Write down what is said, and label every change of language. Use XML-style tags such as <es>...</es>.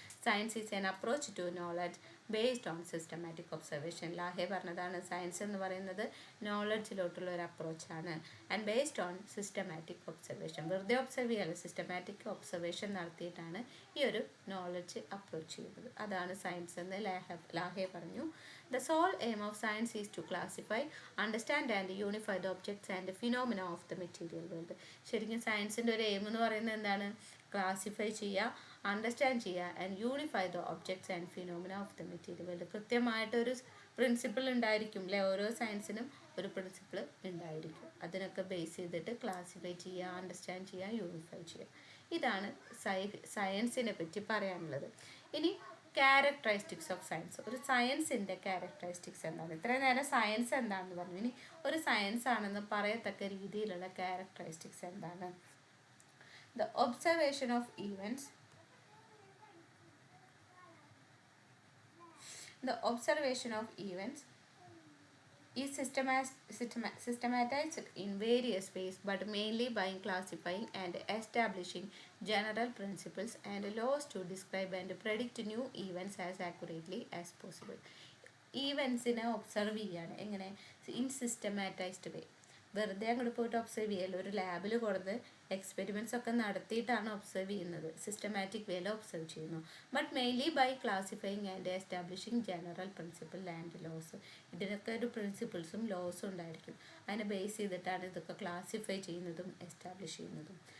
<en>Science is an approach to knowledge based on systematic observation.</en> <ml>ലാഹെ പറഞ്ഞതാണ് science എന്ന് പറയുന്നത് നോളജിലോട്ടുള്ള ഒരു അപ്രോച്ചാണ്.</ml> <en>And based on systematic observation.</en> <ml>വെറുതെ observe ചെയ്യാതെ സിസ്റ്റമാറ്റിക് ഒബ്സർവേഷൻ നടത്തിയിട്ടാണ് ഈ ഒരു നോളജ് അപ്രോച്ച് ചെയ്യുന്നത്. അതാണ് സയൻസ് എന്ന് ലാഹെ പറഞ്ഞു.</ml> <en>The sole aim of science is to classify, understand and unify the objects and phenomena of the material world.</en> <ml>ശരിക്കും സയൻസിൻ്റെ ഒരു എയിം എന്ന് പറയുന്നത് എന്താണ്? ക്ലാസിഫൈ ചെയ്യുക, അണ്ടർസ്റ്റാൻഡ് ചെയ്യുക</ml> <en>And unify the objects and phenomena of the material world.</en> <ml>കൃത്യമായിട്ടൊരു principle ഉണ്ടായിരിക്കും അല്ലേ, ഓരോ സയൻസിനും ഒരു പ്രിൻസിപ്പിൾ ഉണ്ടായിരിക്കും. അതിനൊക്കെ ബേസ് ചെയ്തിട്ട് ക്ലാസിഫൈ ചെയ്യുക, അണ്ടർസ്റ്റാൻഡ് ചെയ്യുക, യൂണിഫൈ ചെയ്യുക. ഇതാണ് സയൻസിനെ പറ്റി പറയാനുള്ളത്. ഇനി</ml> <en>Characteristics of science.</en> <ml>ഒരു സയൻസിൻ്റെ ക്യാരക്ടറിസ്റ്റിക്സ് എന്താണ്? ഇത്രയും നേരം സയൻസ് എന്താണെന്ന് പറഞ്ഞു. ഇനി ഒരു സയൻസ് ആണെന്ന് പറയത്തക്ക രീതിയിലുള്ള ക്യാരക്ടറിസ്റ്റിക്സ് എന്താണ്?</ml> <en>The observation of events. The observation of events is systematized in various ways, but mainly by classifying and establishing general principles and laws to describe and predict new events as accurately as possible.</en> <ml>ഈവൻസിനെ observe ചെയ്യാണ്. എങ്ങനെ?</ml> <en>In systematized way.</en> <ml>വെറുതെ അങ്ങോട്ട് പോയിട്ട് observe ചെയ്യല്ലോ, ഒരു ലാബിൽ കൊടുത്ത് experiments ഒക്കെ നടത്തിയിട്ടാണ് ഒബ്സർവ് ചെയ്യുന്നത്. സിസ്റ്റമാറ്റിക് വേയിൽ ഒബ്സർവ് ചെയ്യുന്നു.</ml> <en>But mainly by classifying and establishing general principle and laws.</en> <ml>ഇതിനൊക്കെ ഒരു പ്രിൻസിപ്പിൾസും ലോസും ഉണ്ടായിരിക്കും. അതിനെ ബേസ് ചെയ്തിട്ടാണ് ഇതൊക്കെ ക്ലാസിഫൈ ചെയ്യുന്നതും എസ്റ്റാബ്ലിഷ് ചെയ്യുന്നതും.</ml>